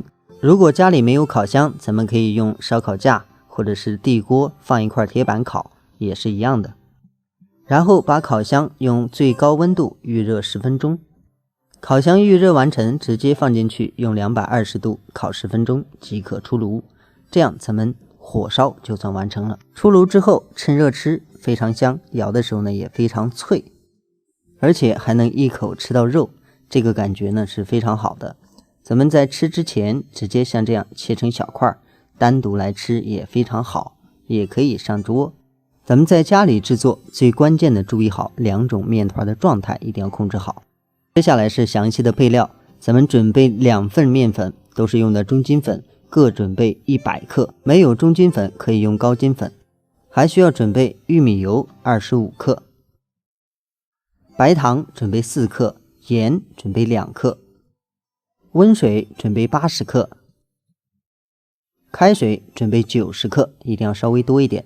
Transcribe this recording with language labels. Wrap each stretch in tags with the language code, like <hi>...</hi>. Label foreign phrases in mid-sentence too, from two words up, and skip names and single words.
<zh>如果家裡沒有烤箱，咱們可以用燒烤架或者是地鍋放一塊鐵板烤，也是一樣的。然後把烤箱用最高溫度預熱10分鐘。烤箱預熱完成，直接放進去用220度烤10分鐘即可出爐。這樣咱們火燒就算完成了。出爐之後趁熱吃，非常香，咬的时候呢也非常脆，而且還能一口吃到肉，這個感覺呢是非常好的。咱们在吃之前直接像这樣切成小塊，單獨來吃也非常好，也可以上桌。咱們在家裡制作，最關鍵的注意好2種麵團的狀態一定要控制好。接下來是詳細的配料，咱們準備2份麵粉，都是用的中筋粉，各準備100克，沒有中筋粉可以用高筋粉。還需要準備玉米油25克，白糖準備4克，鹽準備2克，溫水準備80克，開水準備90克，一定要稍微多一點。</zh>